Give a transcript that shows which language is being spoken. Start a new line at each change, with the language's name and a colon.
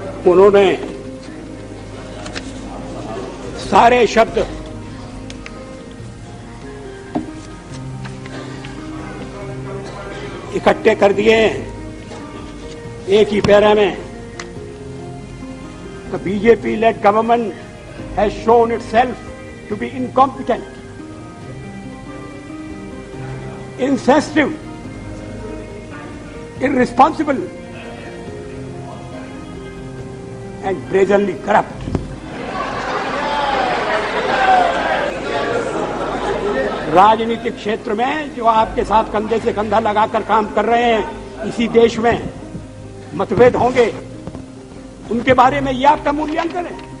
Hindi: उन्होंने सारे शब्द इकट्ठे कर दिए एक ही पैरा में।
English: The BJP-led government has shown itself to be incompetent, insensitive, irresponsible, and brazenly corrupt.
Hindi: राजनीतिक क्षेत्र में जो आपके साथ कंधे से कंधा लगाकर काम कर रहे हैं इसी देश में मतभेद होंगे, उनके बारे में ये आपका मूल्यांकन है?